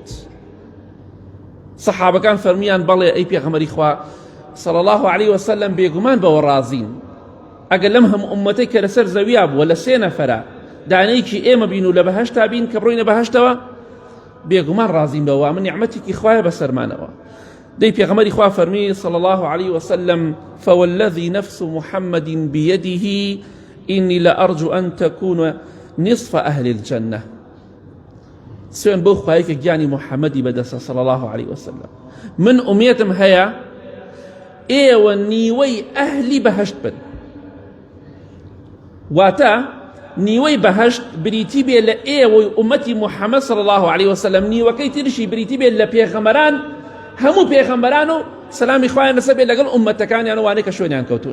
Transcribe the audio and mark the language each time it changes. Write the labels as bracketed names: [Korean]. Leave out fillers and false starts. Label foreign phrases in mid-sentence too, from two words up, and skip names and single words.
[Central Kurdish] سەحابەکان فەرمیان بەڵێ ئەی پێغەمبەری خوا [Arabic] صلی الله عليه وسلم [Central Kurdish] بێگومان بەوە ڕازین ئەگەر لەم هەموو ئوممەتەی کە لەسەر زەویا بووە لە 3 نەفەرە دانەیەکی ئێمە بین و لە بەهەشتا بین کە بڕۆینە بەهەشتەوە بێگومان ڕازین بەوە من نیعمەتێکی خوایە بەسەرمانەوە. دەی پێغەمبەری خوا فەرمی [Arabic] صلی الله عليه وسلم فوالذي نفس محمد بيده إني لأرجو أن تكون نصف أهل الجنة. [Central Kurdish] سوێن بەو خوایە کە گیانی محەممەدی بەدەستە [Arabic] صلی الله عليه وسلم [Central Kurdish] من ئومێتم هەیە ئێوە نیوەی ئەهلی بەهەشت بن. واتە نیوەی بەهەشت بریتی بێ لە ئێوەی ئومەتی محەممەد [Arabic] صلی الله عليه وسلم، [Central Kurdish] نیوەکەی ترشی بریتی بێت لە پێغەمبەران، هەموو پێغەمبەران و سەلامی خوایان لەسەر بێت لەگەڵ ئومەتەکانیان و وانەی کە شوێنیان کەوتون.